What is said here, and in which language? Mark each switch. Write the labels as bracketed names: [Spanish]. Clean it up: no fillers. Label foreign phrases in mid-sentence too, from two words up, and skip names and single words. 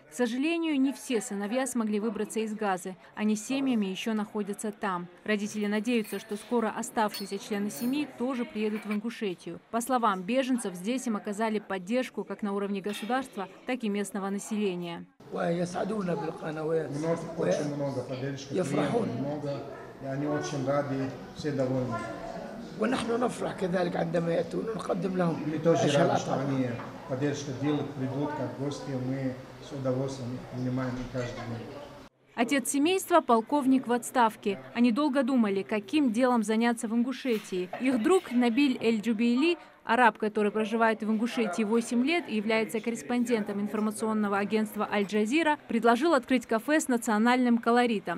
[Russian] К сожалению, не все сыновья смогли выбраться из Газы. Они семьями еще находятся там. Родители надеются, что скоро оставшиеся члены семьи тоже приедут в Ингушетию. По словам беженцев, здесь им оказали поддержку как на уровне государства, так и местного населения. [Arabic] ونحن نفرح كذلك عندما يأتون ونقدم لهم أشهى الأطعمة. [Russian] Отец семейства – полковник в отставке. Они долго думали, каким делом заняться в Ингушетии. Их друг Набиль Эль-Джубейли, араб, который проживает в Ингушетии 8 лет и является корреспондентом информационного агентства «Аль-Джазира», предложил открыть кафе с национальным колоритом.